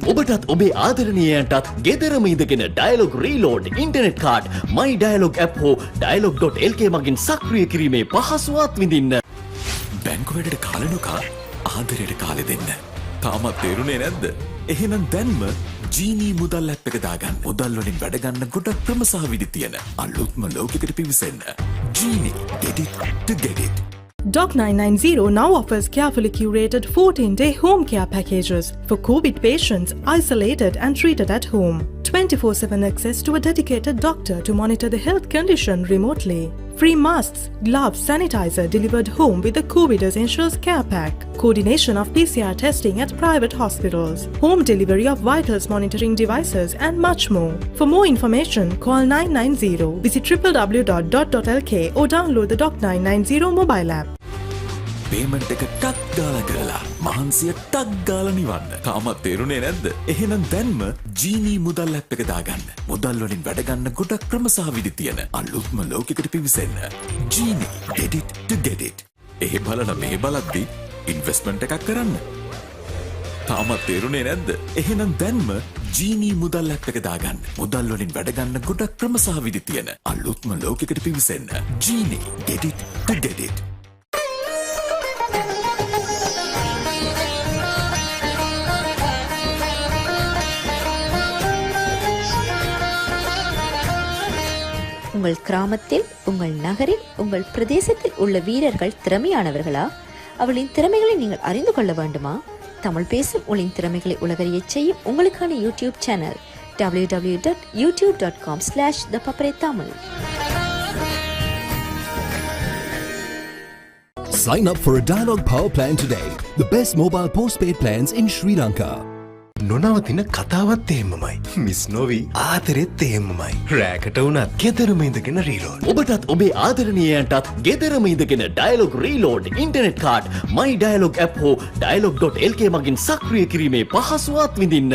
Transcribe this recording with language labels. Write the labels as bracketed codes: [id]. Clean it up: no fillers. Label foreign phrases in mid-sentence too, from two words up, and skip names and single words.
[si] ඔබටත් ඔබේ ආදරණීයයන්ටත් ගෙදරම ඉඳගෙන [en] Dialog reload internet card [si] My Dialog app හෝ Dialog.lk මගින් සක්‍රිය කිරීමේ පහසුවත් විඳින්න. බැංකු වැඩට කාලනුකා ආදරයට කාලෙ දෙන්න. තාමත් තේරුනේ නැද්ද? එහෙනම් දැන්ම ජීනී මුදල් ඇප් එක දාගන්න. මුදල් වලින් වැඩ ගන්න ගොඩක් ක්‍රම සහ විදි තියෙන අලුත්ම ලෝකයකට පිවිසෙන්න. ජීනී [en] get it to get it. Doc 990 now offers carefully curated 14-day home care packages for COVID patients isolated and treated at home. 24/7 access to a dedicated doctor to monitor the health condition remotely. Free masks, gloves, sanitizer delivered home with the COVID Essentials Care Pack. Coordination of PCR testing at private hospitals. Home delivery of vitals monitoring devices and much more. For more information, call 990, visit www.dot.lk or download the Doc 990 mobile app. [si] පේමන්ට් එක ටක් ගාලා කරලා මහන්සිය ටක් ගාලා නිවන්න. තාමත් තේරුනේ නැද්ද? එහෙනම් දැන්ම ජීනී මුදල් ඇප් එක දාගන්න. මුදල් වලින් වැඩ ගන්න ගොඩක් ක්‍රම සහ විදි තියෙන අලුත්ම ලෝකයකට පිවිසෙන්න. ජීනී [en] get it to get it. [si] එහෙ බලන මෙහෙ බලද්දි ඉන්වෙස්ට්මන්ට් එකක් කරන්න. තාමත් තේරුනේ නැද්ද? එහෙනම් දැන්ම ජීනී මුදල් ඇප් එක දාගන්න. මුදල් වලින් වැඩ ගන්න ගොඩක් ක්‍රම සහ විදි තියෙන අලුත්ම ලෝකයකට පිවිසෙන්න. ජීනී [en] get it to get it. [ta] உங்கள் கிராமத்தில் உங்கள் நகரில் உங்கள் பிரதேசத்தில் உள்ள வீரர்கள் திறமையானவர்களா? அவர்களின் திறமைகளை நீங்கள் அறிந்து கொள்ள வேண்டுமா? தமிழ் பேசும் உங்களின் திறமைகளை உலகறியச் செய்யும் உங்களுக்கான [en] YouTube channel [ta] www.youtube.com/thepaparetamil. [en] Sign up for a Dialog Power Plan today. The best mobile postpaid plans in Sri Lanka. [si] නොනවතින කතාවත් එහෙමමයි. මිස් නොවී ආතරෙත් එහෙමමයි. රෑකට වුණත් ගෙදරම ඉඳගෙන රීලෝඩ්. ඔබටත් ඔබේ ආදරණීයයන්ටත් ගෙදරම ඉඳගෙන [en] Dialog reload internet card [si] My Dialog app හෝ Dialog.lk මගින් සක්‍රිය කිරීමේ පහසුවත් විඳින්න.